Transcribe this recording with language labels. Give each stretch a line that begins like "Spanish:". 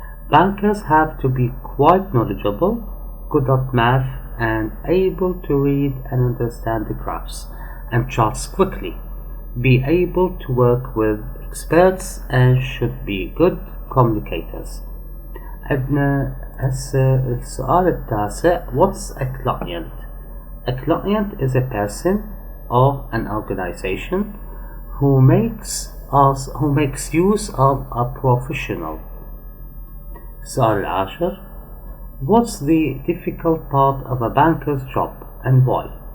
English: Bankers have to be quite knowledgeable, good at math, and able to read and understand the graphs and charts quickly, be able to work with experts, and should be good communicators.
Arabic: عندنا هسه السؤال التاسع,
English: what's a client? A client is a person or an organization who makes use of a professional.
Arabic: السؤال العاشر,
English: What's the difficult part of a banker's job and why?